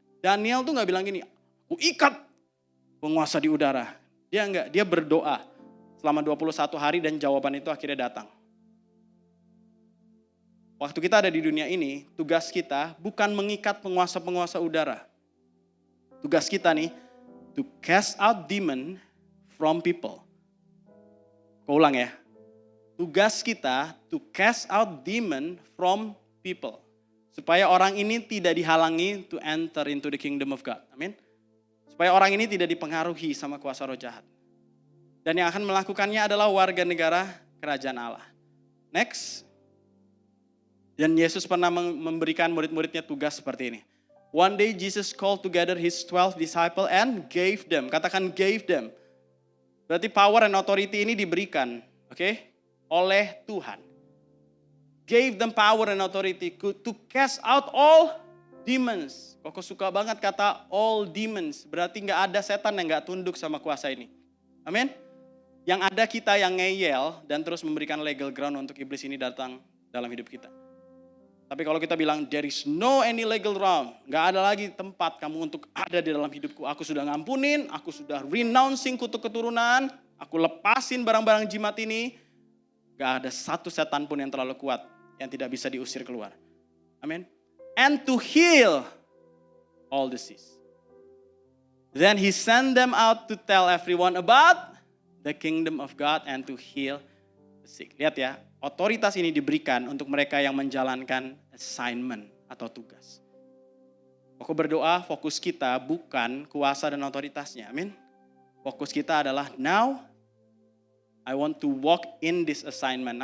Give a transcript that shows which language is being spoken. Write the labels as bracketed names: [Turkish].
[Indonesian] Daniel tuh gak bilang gini, aku ikat penguasa di udara. Dia enggak, dia berdoa selama 21 hari dan jawaban itu akhirnya datang. Waktu kita ada di dunia ini, tugas kita bukan mengikat penguasa-penguasa udara. Tugas kita nih, [English] to cast out demon from people. [Indonesian] Kau ulang ya. Tugas kita [English] to cast out demon from people. [Indonesian] Supaya orang ini tidak dihalangi [English] to enter into the kingdom of God. Amin. [Indonesian] Supaya orang ini tidak dipengaruhi sama kuasa roh jahat. Dan yang akan melakukannya adalah warga negara kerajaan Allah. Next. Dan Yesus pernah memberikan murid-muridnya tugas seperti ini. [English] One day Jesus called together his 12 disciples and gave them. [Indonesian] Katakan [English] gave them. [Indonesian] Berarti [English] power and authority [Indonesian] ini diberikan. Oke? Oleh Tuhan. [English] Gave them power and authority to cast out all demons. [Indonesian] Koko suka banget kata [English] all demons. [Indonesian] Berarti gak ada setan yang gak tunduk sama kuasa ini. Amin. Yang ada kita yang ngeyel dan terus memberikan legal ground untuk iblis ini datang dalam hidup kita. Tapi kalau kita bilang [English] there is no any legal ground. [Indonesian] Gak ada lagi tempat kamu untuk ada di dalam hidupku. Aku sudah ngampunin, aku sudah renouncing kutuk keturunan. Aku lepasin barang-barang jimat ini. Gak ada satu setan pun yang terlalu kuat yang tidak bisa diusir keluar. [English] Amin. And to heal all disease. Then he sent them out to tell everyone about the kingdom of God and to heal the sick. [Indonesian] Lihat ya, otoritas ini diberikan untuk mereka yang menjalankan assignment atau tugas. Aku berdoa fokus kita bukan kuasa dan otoritasnya. [English] Amin. [Indonesian] Fokus kita adalah [English] now I want to walk in this assignment.